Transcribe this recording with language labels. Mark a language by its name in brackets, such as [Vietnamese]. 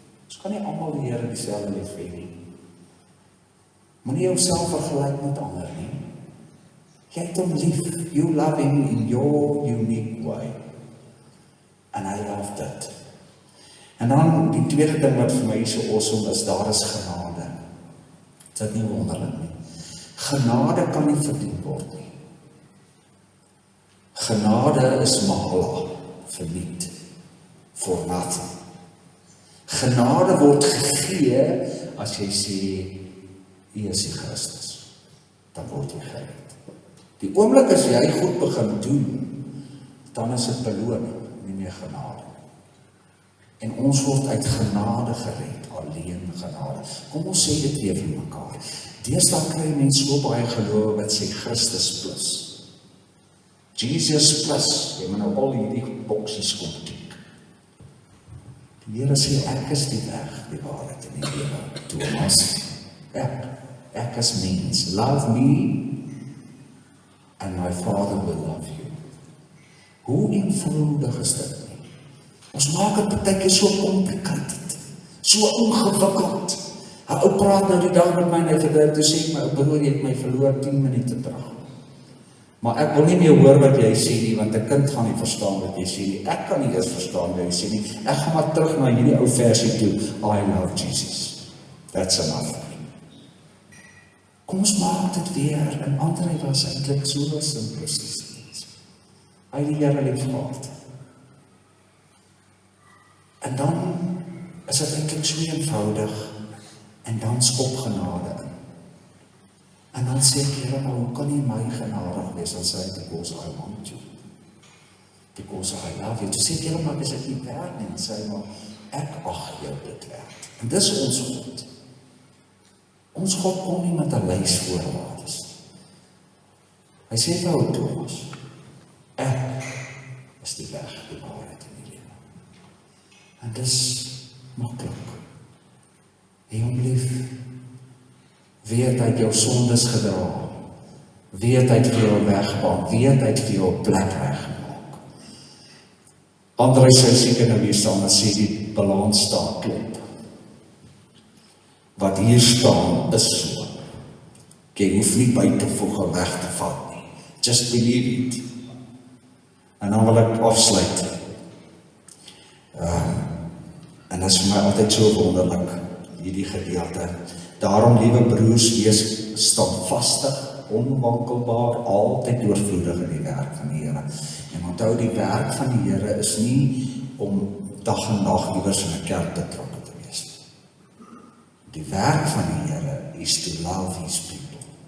[Afrikaans] Ons kan nie almal die Here dieselfde lief hê nie. Moenie jouself vergelyk met ander nie. Jy het hom lief. [English] You love him in your unique way. [Afrikaans] En hy love dit. En dan die tweede ding wat vir my so awesome is, daar is genade. Is dit nie wonderlik nie? Genade kan nie verdien word nie. Genade is mahla, verniet, [English] for nothing. [Afrikaans] Genade word gegee as jy sê, U is die Christus, dan word jy gered. Die oomblik as jy goed begin doen, dan is dit beloning, nie meer genade. En ons word uit genade gered, alleen genade. Kom ons sê dit weer vir mekaar. Deesdae kry mense so baie gelowe wat sê Christus plus. Jesus plus, jy moet nou al hierdie boksies kom tik. Die Here sê, ek is die weg, die waarheid en die lewe. Thomas, ek is mens. [English] Love me, and my Father will love you. [Afrikaans] Hoe eenvoudig is dit nie? Ons maak het partykeer so complicated, so ingewikkeld. 'n Ou praat nou die dag met my en hy verder, toe sê ek my, ou broer, jy het my verloor 10 minute terug. Maar ek wil nie meer hoor wat jy sê nie, want 'n kind gaan nie verstaan wat jy sê nie. Ek kan nie eers verstaan wat jy sê nie. Ek gaan maar terug na hierdie ou versie toe. [English] I love Jesus. That's enough. [Afrikaans] Kom ons maak dit weer. En André was eintlik so simplisties. Hy die Here lief gehad. En dan is dit eintlik so eenvoudig. En dan skop genade in. En dan sê ek, Here, maar hoe kan jy my genadig wees? [English] Dan sê hy, because I want you. Because I love you. [Afrikaans] Toe sê ek, Here, maar is ek nie werd nie? En sê hy, maar ek ag jou dit werd. En dis ons God. Ons God kom nie met 'n lys voorwaardes. Hy sê vir ou Thomas, ek is die weg, die waarheid en die lewe. En dis maklik. Hê hom lief. Weet hy het jou sondes gedra. Weet hy het vir jou weggebaan. Weet hy het vir jou 'n plek weggemaak. André sou seker nou hier staan en sê die balans staan klop. Wat hier staan is so. Jy hoef nie by te voeg en weg te vat nie. [English] Just believe it. [Afrikaans] En dan wil ek afsluit. En dit is vir my altyd so wonderlik, hierdie gedeelte. Daarom, liewe broers, wees standvastig, onwankelbaar, altyd oorvloedig in die werk van die Here. En onthou, die werk van die Here is nie om dag en nag iewers in 'n kerk betrokke te wees. Die werk van die Here is [English] to love his people.